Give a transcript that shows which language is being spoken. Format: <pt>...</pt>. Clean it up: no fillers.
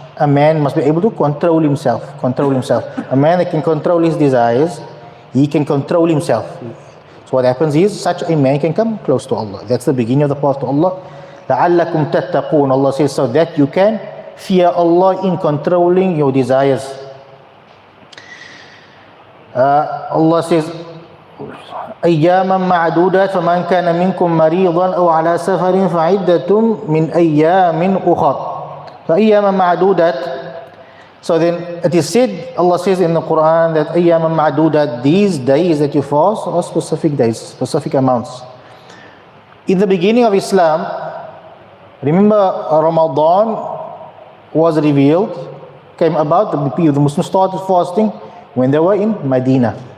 <en>A man must be able to control himself. A man that can control his desires, he can control himself. So what happens is, such a man can come close to Allah. That's the beginning of the path to Allah.</en> <ar>لَعَلَّكُمْ تَتَّقُونَ,</ar> <en>Allah says, so that you can fear Allah in controlling your desires. Allah says,</en> <ar>أَيَّامًا مَعْدُودَاتٍ فَمَنْ كَانَ مِنْكُمْ مَرِيضًا أَوْ عَلَى سَفَرٍ فَعِدَّةٌ مِنْ أَيَّامٍ أُخَرٍ. فَأَيَّامًا مَعْدُودَاتٍ.</ar> <en>So then it is said, Allah says in the Quran that</en> <ar>أَيَّامًا مَعْدُودَاتٍ,</ar> <en>these days that you fast are specific days, specific amounts. In the beginning of Islam, remember Ramadan was revealed, came about, the Muslims started fasting when they were in Medina.</en>